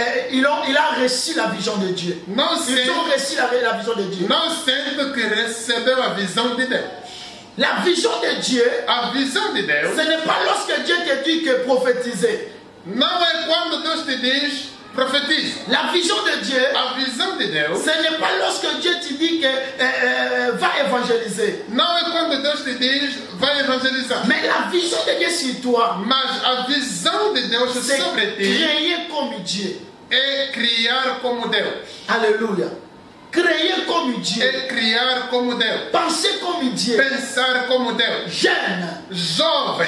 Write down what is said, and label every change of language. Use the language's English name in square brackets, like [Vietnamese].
[French] Il a reçu la vision de Dieu. [Portuguese] não [French] Ils [Portuguese] sente, [French] ont reçu la vision de Dieu. [Portuguese] não sente que recebeu a visão de Deus. [French] La vision de Dieu, [Portuguese] A visão de Deus [French] ce n'est pas lorsque Dieu te dit que prophétiser. [Portuguese] não é quando Deus te diz profetiza. [French] La vision de Dieu, [Portuguese] A visão de Deus [French] ce n'est pas lorsque Dieu te dit que va évangéliser. [Portuguese] não é quando Deus te diz vai evangelizar. [French] Mais la vision de Dieu sur toi, [Portuguese] Mas a visão de Deus [French] c'est [Portuguese] sobre ti [French] créer comme Dieu. [Portuguese] é criar como Deus. [French] Alléluia. Créer comme Dieu. [Portuguese] É criar como Deus. [French] Penser comme Dieu. [Portuguese] Pensar como Deus. [French] Jeune. [Portuguese] Jovem.